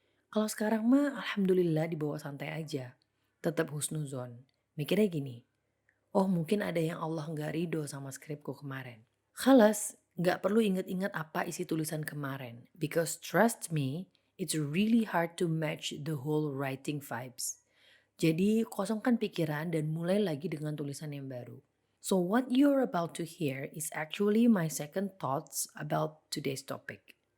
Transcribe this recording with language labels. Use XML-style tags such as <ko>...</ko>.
<id>Kalau sekarang mah alhamdulillah dibawa santai aja. Tetap husnuzon. Mikirnya gini, oh mungkin ada yang Allah nggak ridho sama skripku kemarin. Khalas, nggak perlu inget-inget apa isi tulisan kemarin.</id> <en>Because trust me, it's really hard to match the whole writing vibes.</en> <id>Jadi kosongkan pikiran dan mulai lagi dengan tulisan yang baru.</id> <en>So what you're about to hear is actually my second thoughts about today's topic.</en>